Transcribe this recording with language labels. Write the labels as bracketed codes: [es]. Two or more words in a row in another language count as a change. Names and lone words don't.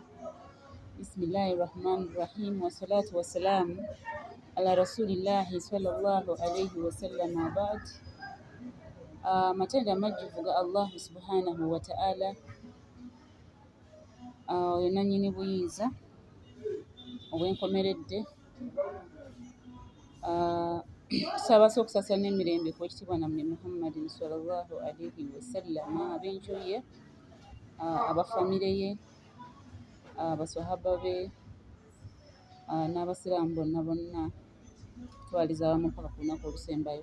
[ar] بسم الله الرحمن الرحيم والصلاة والسلام على رسول الله صلى الله عليه وسلم وبعد. [lg] Matenda amajjuvu ga [ar] الله سبحانه وتعالى [lg] oyo nannyini buyinza obwenkomeredde, tusaba okusasira n'emirembe ku ekitiibwa nammwe [ar] محمدٍ صلى الله عليه وسلم, [lg] ab'enju ye, abafamire ye, abaswahaba be, n'abasiraamu bonna bonna twaliza awamu paka ku lunaku olusembayo.